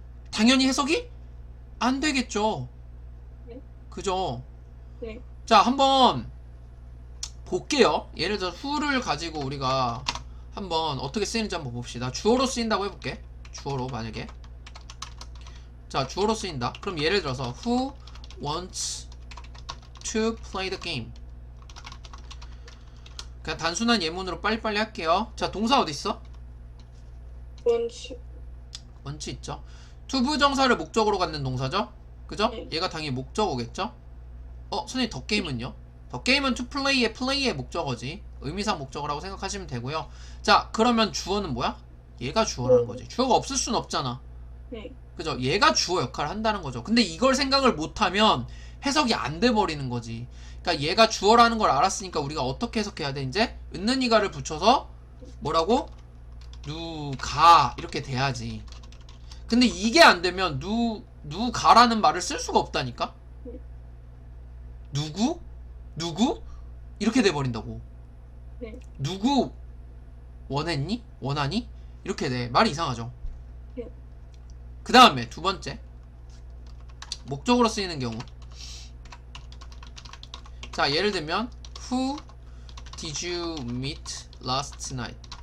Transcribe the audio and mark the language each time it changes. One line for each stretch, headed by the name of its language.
Korean: 당연히 해석이 안 되겠죠. 네. 그죠? 네. 자, 한번 볼게요. 예를 들어 who를 가지고 우리가 한번 어떻게 쓰이는지 한번 봅시다. 주어로 쓰인다고 해볼게. 주어로 만약에, 자, 주어로 쓰인다. 그럼 예를 들어서
English: who wants to play the game.
Korean: 그냥 단순한 예문으로 빨리빨리 할게요. 자, 동사 어디 있어? 원치 있죠. 투부정사를 목적으로 갖는 동사죠. 그죠? 네. 얘가 당연히 목적어겠죠. 선생님, 더 게임은요? 더 게임은 to play의 목적어지. 의미상 목적어라고 생각하시면 되고요. 자, 그러면 주어는 뭐야? 얘가 주어라는 거지. 주어가 없을 순 없잖아. 네. 그죠? 얘가 주어 역할을 한다는 거죠. 근데 이걸 생각을 못하면 해석이 안 돼 버리는 거지. 그러니까 얘가 주어라는 걸 알았으니까 우리가 어떻게 해석해야 돼? 이제 은는이가를 붙여서 뭐라고? 누가 이렇게 돼야지. 근데 이게 안 되면 누가라는 말을 쓸 수가 없다니까. 누구 이렇게 돼 버린다고. 네. 누구 원하니 이렇게 돼. 말이 이상하죠. 네. 그 다음에 두 번째, 목적으로 쓰이는 경우. 자, 예를 들면
English: Who did you meet last night?